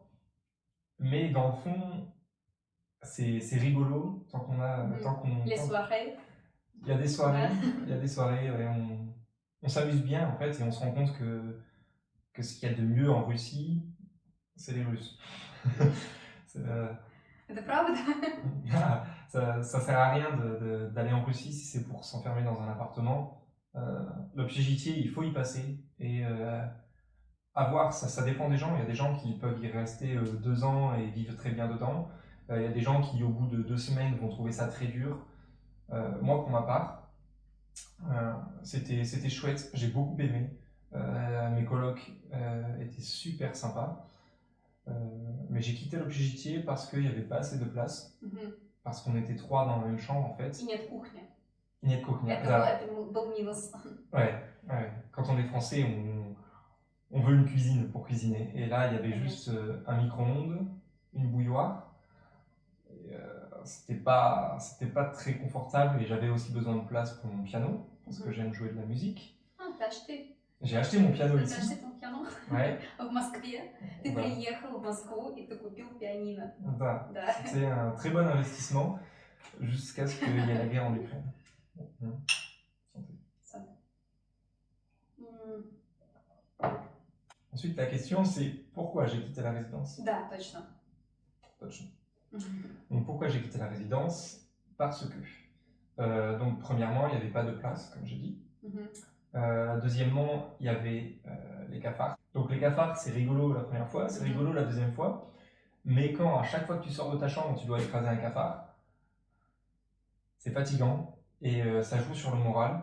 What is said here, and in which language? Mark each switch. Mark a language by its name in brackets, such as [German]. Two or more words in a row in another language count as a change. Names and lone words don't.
[French] Mais dans le fond, c'est rigolo tant qu'on a. Les soirées? Il y a des soirées, ouais, on s'amuse bien en fait et on se rend compte que ce qu'il y a de mieux en Russie, c'est les Russes. [Russian] Это правда? [French] Ça sert à rien d'aller en Russie si c'est pour s'enfermer dans un appartement. L'Obchejitié, il faut y passer et à voir, ça dépend des gens. Il y a des gens qui peuvent y rester 2 ans et vivre très bien dedans. Il y a des gens qui, au bout de 2 semaines, vont trouver ça très dur. Moi, pour ma part, c'était chouette. J'ai beaucoup aimé. Mes colocs étaient super sympas. Mais j'ai quitté l'Obchejitié parce qu'il n'y avait pas assez de place. Parce qu'on était 3 dans la même chambre, en fait. [Russian] И нет кухни. Нет кухни. Это был минус. [French] Ouais. Quand on est français, on veut une cuisine pour cuisiner. Et là, il y avait juste un micro-ondes, une bouilloire. Et, c'était pas très confortable et j'avais aussi besoin de place pour mon piano parce que j'aime jouer de la musique. Ah, t'as acheté? J'ai acheté mon piano [Russian] Ты [French] ici. acheté ton piano? Ouais. [Russian] В Москве. Ты Да. приехал в Москву и ты купил пианино. Да. Да. [French] C'était un très bon investissement jusqu'à ce qu'il y ait la guerre en Ukraine. Santé. Ensuite, la question c'est pourquoi j'ai quitté la résidence. [Russian] Да, точно. [French] Donc pourquoi j'ai quitté la résidence? Parce que, donc premièrement, il n'y avait pas de place, comme j'ai dit. Deuxièmement, il y avait les cafards. Donc les cafards, c'est rigolo la première fois, c'est rigolo la deuxième fois. Mais quand à chaque fois que tu sors de ta chambre, tu dois écraser un cafard, c'est fatigant et ça joue sur le moral.